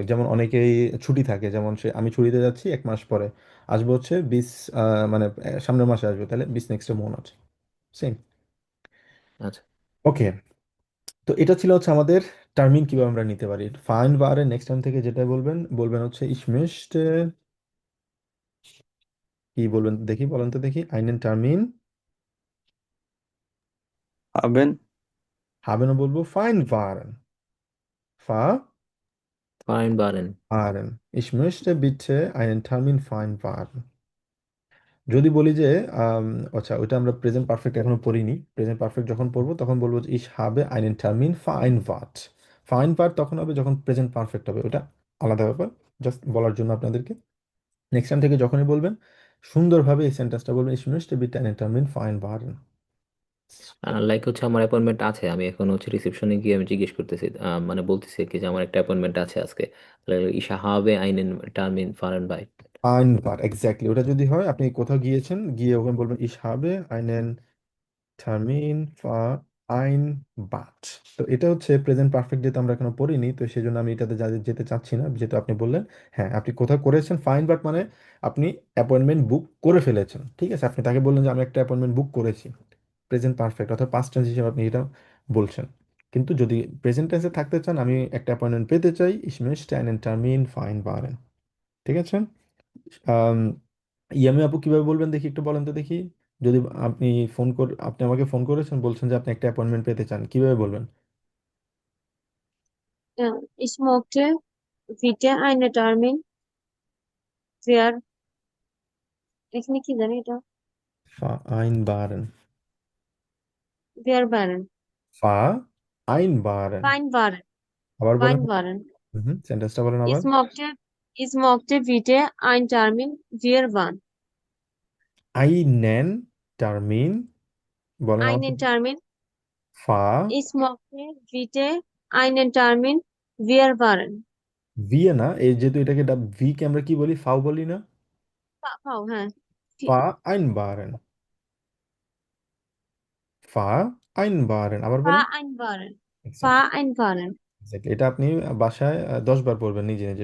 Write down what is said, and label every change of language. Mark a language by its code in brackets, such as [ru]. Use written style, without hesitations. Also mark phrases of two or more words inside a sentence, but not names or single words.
[bn] যেমন অনেকেই ছুটি থাকে, যেমন সে আমি ছুটিতে যাচ্ছি 1 মাস পরে, আসবো হচ্ছে বিস মানে সামনের মাসে আসবে, তাহলে [de] bis nächsten Monat, [bn] সেম। আচ্ছা, ওকে, তো এটা ছিল হচ্ছে আমাদের টার্মিন কিভাবে আমরা নিতে পারি। ফাইন বারে [en] next time [bn] থেকে যেটা বলবেন, বলবেন হচ্ছে [de] ich möchte, [bn] কি বলবেন দেখি, বলেন তো দেখি, [de] einen Termin [bn] হবেন। [de] haben, বলবো vereinbaren, ফাইন বারেন। [bn] vereinbaren, ich möchte bitte einen Termin vereinbaren। যদি বলি যে আম, আচ্ছা, ওইটা আমরা [en] present perfect [bn] এখনো পড়িনি, [en] present perfect [bn] যখন পড়বো তখন বলবো যে [de] ich habe einen Termin vereinbart। [bn] vereinbart তখন হবে যখন [en] present perfect [bn] হবে, ওটা আলাদা ব্যাপার, জাস্ট বলার জন্য আপনাদেরকে। [en] next time [bn] থেকে যখনই বলবেন সুন্দরভাবে এই সেন্টেন্সটা বলবেন, [de] ich möchte bitte einen Termin vereinbaren। [bn] লাইক হচ্ছে আমার অ্যাপয়েন্টমেন্ট আছে, আমি এখন হচ্ছে রিসেপশনে গিয়ে আমি জিজ্ঞেস করতেছি, মানে বলতেছি আর কি যে আমার একটা অ্যাপয়েন্টমেন্ট আছে আজকে, তাহলে [de] ich habe einen Termin vereinbart. [bn] vereinbart, এক্স্যাক্টলি, ওটা যদি হয় আপনি কোথাও গিয়েছেন, গিয়ে ওখানে বলবেন [de] ich habe einen Termin vereinbart। [bn] তো এটা হচ্ছে [en] present perfect, [bn] যেহেতু আমরা এখনো পড়িনি, তো সেই জন্য আমি এটাতে যেতে চাচ্ছি না, যেহেতু আপনি বললেন। হ্যাঁ, আপনি কোথাও করেছেন ফাইনবার্ট মানে আপনি অ্যাপয়েন্টমেন্ট বুক করে ফেলেছেন। ঠিক আছে, আপনি তাকে বললেন যে আমি একটা অ্যাপয়েন্টমেন্ট বুক করেছি, [en] present perfect [bn] অর্থাৎ [en] past tense [bn] হিসেবে আপনি এটা বলছেন। কিন্তু যদি [en] present tense [bn] থাকতে চান, আমি একটা অ্যাপয়েন্টমেন্ট পেতে চাই, [de] ich möchte einen Termin vereinbaren। [bn] ঠিক আছে। আম, ইয়ামি আপু কিভাবে বলবেন দেখি, একটু বলেন তো দেখি। যদি আপনি আপনি আমাকে ফোন করেছেন, বলছেন যে আপনি একটা অ্যাপয়েন্টমেন্ট পেতে চান, কিভাবে বলবেন? [de] Ich möchte bitte einen Termin für, [bn] এখানে কি জানি এটা, [de] Vereinbaren, vereinbaren, vereinbaren, vereinbaren, [bn] আবার বলেন। [de] vereinbaren. [bn] সেন্টেন্সটা বলেন আবার। [de] Ich möchte bitte einen Termin vereinbaren. einen Termin, [bn] বলেন আমার [de] Einen [bn] সাথে। [de] Termin. ফা Ich möchte bitte einen Termin vereinbaren. [bn] ভিয়ে না, এই যেহেতু এটাকে ভি কে আমরা কি বলি, ফাও বলি না। পাও হ্যাঁ। [de] Vereinbaren, Vereinbaren, [bn] আবার বলেন। [de] Vereinbaren. [bn] এক্স্যাক্টলি, [de] Vereinbaren. [bn] এক্স্যাক্টলি, এটা আপনি বাসায় 10 বার পড়বেন নিজে নিজে।